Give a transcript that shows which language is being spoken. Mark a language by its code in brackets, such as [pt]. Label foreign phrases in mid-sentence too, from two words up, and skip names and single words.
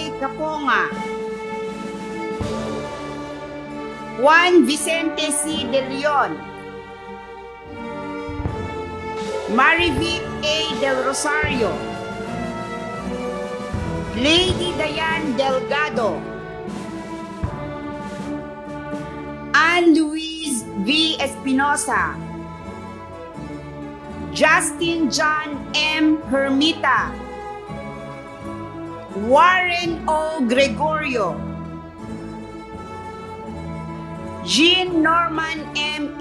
[en] Caponga, Juan Vicente C. De Leon, Marivic A. Del Rosario, Lady Diane Delgado, Anne-Louise V. Espinosa, Justin John M. Hermita, Warren O. Gregorio, Jean Norman M.